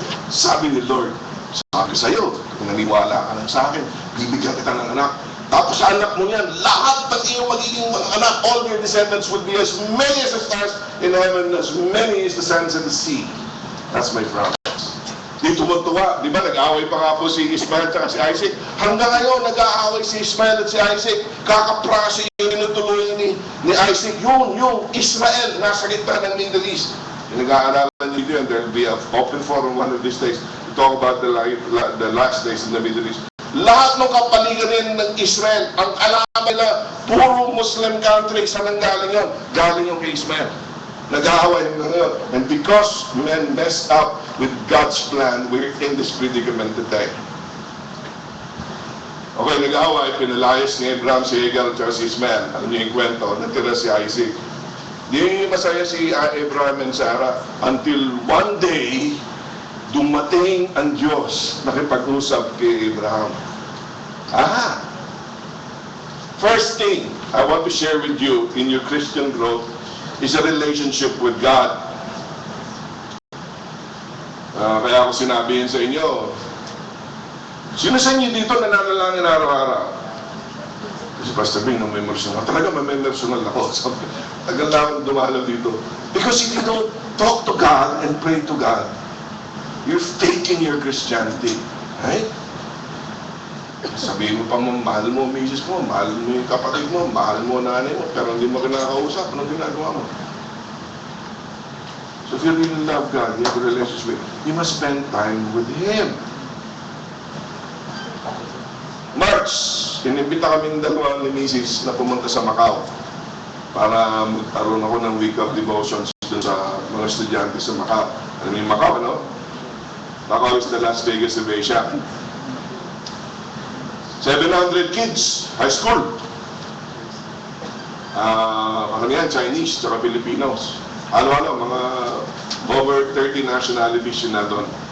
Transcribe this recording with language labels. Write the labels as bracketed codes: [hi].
[tl] Sabi ni Lord, sabi sa'yo, kung naniwala ka lang sa akin, bibigyan kita ng anak. Tapos sa anak mo yan, lahat ng iyong magiging mga anak, [en] all your descendants would be as many as the stars in heaven, as many as the sands in the sea. That's my promise. [tl] Di tumutuwa, di ba nag-aaway pa nga po si Ismael at si Isaac? Hanggang ngayon, nag-aaway si Ismael at si Isaac. Kakaprasa yung tinutuluyan ni Isaac. Yung Israel, nasa gitna ng Middle East. Nag-aaralan nyo yun, [en] there will be an open forum one of these days to talk about the last days in the Middle East. [tl] Lahat ng kapaligiran ng Israel, ang alam nila, puro Muslim country, saan ang galing yun? Galing yung kay Ismael. Nag-aaway ngayon. [en] And because men messed up with God's plan, we're in this predicament today. [tl] Okay, nag-aaway, pinalayas ni Abraham si Hagar at si Ismael. Alam niyo yung kwento, natira si Isaac. Di masaya si Abraham and Sarah [en] until one day, [tl] dumating ang Diyos nakipag-usap kay Abraham. [en] First thing I want to share with you in your Christian growth is a relationship with God. [tl] Kaya ako sinabihin sa inyo, sino sa inyo dito nananalangin araw-araw? Kasi Pastor Bing, may personal. Talaga may personal ako. Tagal na akong dumalaw dito. [en] Because if you don't talk to God and pray to God, you're faking your Christianity. Right? [tl] Sabihin mo pa mo, mahal mo ang misis mo, mahal mo yung kapatid mo, mahal mo ang nanay mo, pero hindi mo kinakausap. Anong ginagawa mo? [en] So if you really love God, you have a relationship with Him, you must spend time with Him. [tl] March, inimbita kami ng dalawa ni Mrs. na pumunta sa Macau para magkaroon ako ng week of devotions dun sa mga estudyante sa Macau. Alam mo yung Macau, ano? [en] Macau is the Las Vegas of Asia. 700 kids, high school. [tl] Karamihan, Chinese, tsaka Filipinos. Ano-ano, mga over 30 nationalities yun na doon.